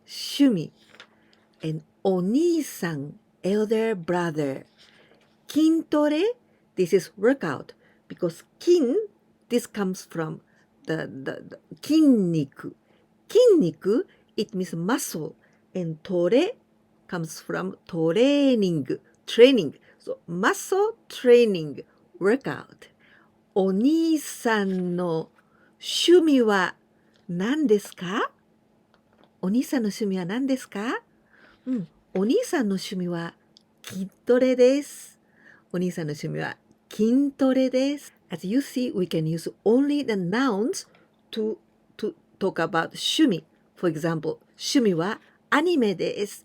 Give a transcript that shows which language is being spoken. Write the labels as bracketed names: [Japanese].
[Japanese] 趣味. [English] And お兄さん, elder brother. 筋トレ, this is workout. Because 筋, this comes from the 筋肉. 筋肉, it means muscle. And トレ comes from トレーニング. Training. So, muscle training, workout. [Japanese] お兄さんの趣味は何ですか? お兄さんの趣味は何ですか?お兄さんの趣味は筋トレです。お兄さんの趣味は筋トレです。 [English] As you see, we can use only the nouns to talk about 趣味. For example, [Japanese] 趣味はアニメです。